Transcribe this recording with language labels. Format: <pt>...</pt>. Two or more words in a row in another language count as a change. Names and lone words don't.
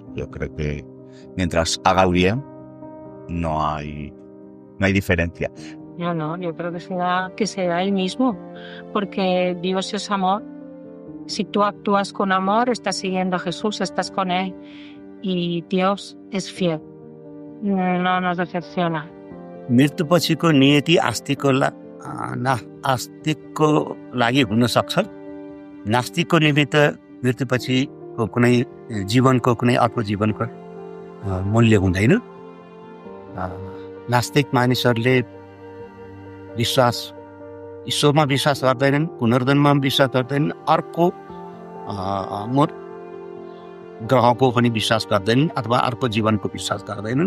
<es>Yo creo que mientras haga el bien no hay diferencia. No, yo creo que será el mismo, porque Dios es amor. Si tú actúas con amor, estás siguiendo a Jesús, estás con Él, y Dios es fiel. No nos decepciona.</es> <ne>मृत्युपछिको नियति आस्तिकको लागि हुन सक्छ। नास्तिकको निमित्त मृत्युपछिको कुनै जीवनको कुनै अर्को जीवनको मूल्य हुँदैन। नास्तिक मानिसहरूले विश्वास ईश्वरमा विश्वास गर्दैनन्, पुनर्जन्ममा विश्वास गर्दैनन्, अर्को ग्रहको पनि विश्वास गर्दैनन् अथवा अर्को जीवनको विश्वास गर्दैनन्।</ne>